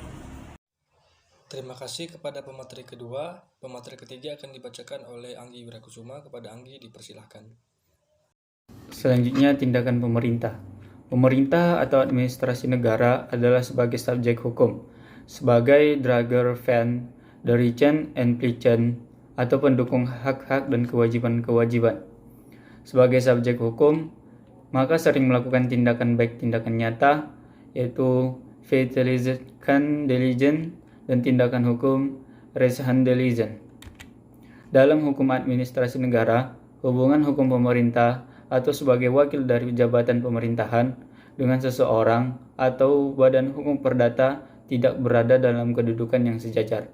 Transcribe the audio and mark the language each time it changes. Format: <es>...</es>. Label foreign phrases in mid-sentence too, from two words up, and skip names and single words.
<id>Terima kasih kepada pemateri kedua. Pemateri ketiga akan dibacakan oleh Anggi Wirakusuma. Kepada Anggi dipersilahkan. Selanjutnya, tindakan pemerintah. Pemerintah atau administrasi negara adalah sebagai subjek hukum, sebagai</id> <nl>drager van de rechten en plichten</nl> <id>atau pendukung hak-hak dan kewajiban-kewajiban. Sebagai subjek hukum, maka sering melakukan tindakan baik tindakan nyata, yaitu Feitelijkhandeligen dan tindakan hukum Rechtshandeligen. Dalam hukum administrasi negara, hubungan hukum pemerintah atau sebagai wakil dari jabatan pemerintahan dengan seseorang atau badan hukum perdata tidak berada dalam kedudukan yang sejajar.</id>